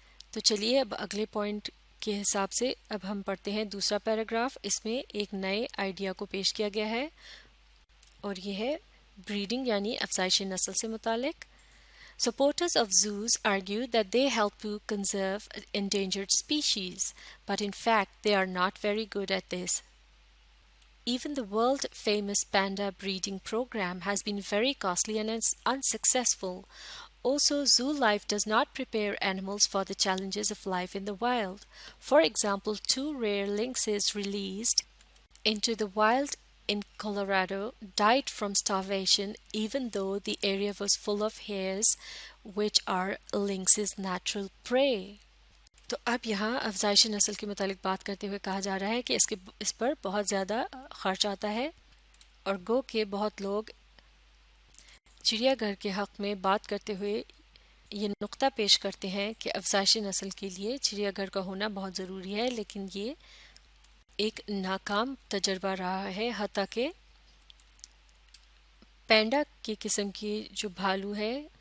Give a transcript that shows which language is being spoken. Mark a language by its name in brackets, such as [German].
[Urdu] تو چلیے اب اگلے پوائنٹ کے حساب سے اب ہم پڑھتے ہیں دوسرا پیراگراف۔ اس میں ایک نئے آئیڈیا کو پیش کیا گیا ہے، اور یہ ہے بریڈنگ یعنی افزائش نسل سے متعلق۔ [English] Supporters of zoos argue that they help to conserve endangered species, but in fact they are not very good at this. Even the world-famous panda breeding program has been very costly and unsuccessful. Also, zoo life does not prepare animals for the challenges of life in the wild. For example, 2 rare lynxes released into the wild in Colorado died from starvation, even though the area was full of hares, which are lynx's natural prey. [Urdu] تو اب یہاں افزائش نسل کے متعلق بات کرتے ہوئے کہا جا رہا ہے کہ اس پر بہت زیادہ خرچ آتا ہے، اور گو کہ بہت لوگ چڑیا گھر کے حق میں بات کرتے ہوئے یہ نقطہ پیش کرتے ہیں کہ افزائش نسل کے لیے چڑیا گھر کا ہونا بہت ضروری ہے، لیکن یہ ایک ناکام تجربہ رہا ہے، حتیٰ کہ پینڈا کی قسم کی جو بھالو ہے